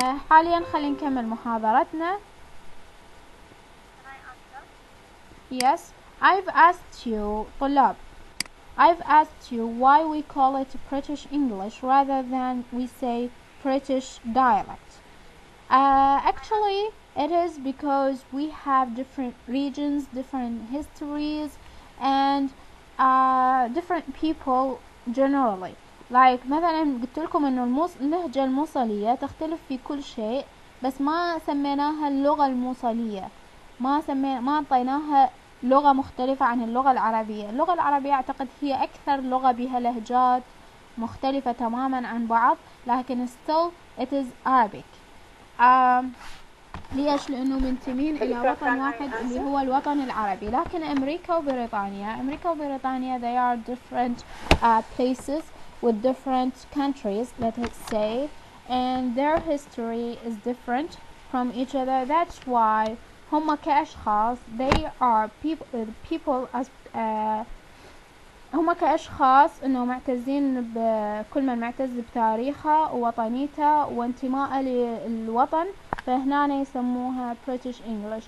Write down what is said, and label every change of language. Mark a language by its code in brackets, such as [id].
[ar] حاليا خلينا نكمل محاضرتنا. [en] Yes, I've asked you, طلاب. I've asked you why we call it British English rather than we say British dialect. Actually, it is because we have different regions, different histories, and different people generally. [ar] Like مثلا قلت لكم إنه اللهجة الموصلية تختلف في كل شيء بس ما سميناها اللغة الموصلية. ما أعطيناها لغة مختلفة عن اللغة العربية. اللغة العربية أعتقد هي أكثر لغة بها لهجات مختلفة تماما عن بعض لكن [en] still it is Arabic. [ar] ليش؟ لأنه منتمين إلى وطن واحد اللي هو الوطن العربي. لكن أمريكا وبريطانيا [en] they are different places with different countries, let us say, and their history is different from each other. That's why [ar] هم كأشخاص [en] they are people as [ar] هم كأشخاص إنه معتزين بكل من معتز بتاريخه ووطنيته وانتمائه للوطن فهنا يسموها British English.